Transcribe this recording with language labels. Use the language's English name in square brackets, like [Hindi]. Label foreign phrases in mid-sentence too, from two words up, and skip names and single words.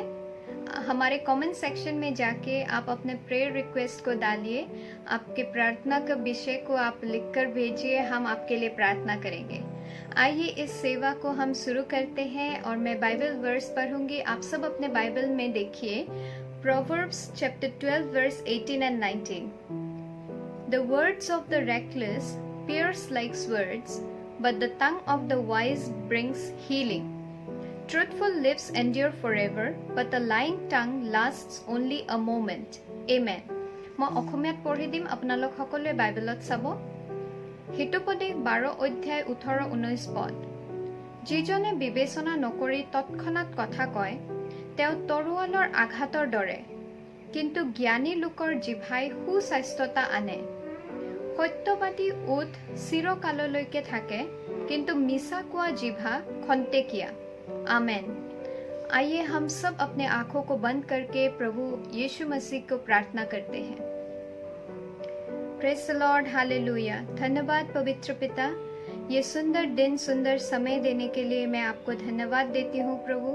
[Hindi] हमारे कमेंट सेक्शन में जाके आप अपने [English] prayer request [Hindi] को डालिए। आपके प्रार्थना का विषय को आप लिखकर भेजिए, हम आपके लिए प्रार्थना करेंगे। आइए इस सेवा को हम शुरू करते हैं और मैं [English] Bible verse [Hindi] पढ़ूंगी। आप सब अपने बाइबल में देखिए [English] Proverbs chapter 12 verse 18 and 19. The words of the reckless pierce like swords, but the tongue of the wise brings healing. Truthful lips endure forever, but a lying tongue lasts only a moment. Amen. [Assamese] মই অসমীয়াত পঢ়ি দিম, আপোনালোক সকলোৱে বাইবেলত চাব। হিতোপদেশ 12 অধ্যায় 18-19 পদ। যিজনে বিবেচনা নকৰি তৎক্ষণাৎ কথা কয়, তেওঁ তৰোৱালৰ আঘাতৰ দৰে, কিন্তু জ্ঞানী লোকৰ জিভাই সুস্বাস্থ্যতা আনে। সত্যবাদী ওঠ চিৰকাললৈকে থাকে, কিন্তু মিছা কোৱা জিভা খন্তেকিয়া। [Hindi] आमेन। आइए हम सब अपने आंखों को बंद करके प्रभु यीशु मसीह को प्रार्थना करते हैं। [English] praise the Lord, hallelujah. [Hindi] धन्यवाद पवित्र पिता, ये सुंदर दिन, सुंदर समय देने के लिए मैं आपको धन्यवाद देती हूँ प्रभु।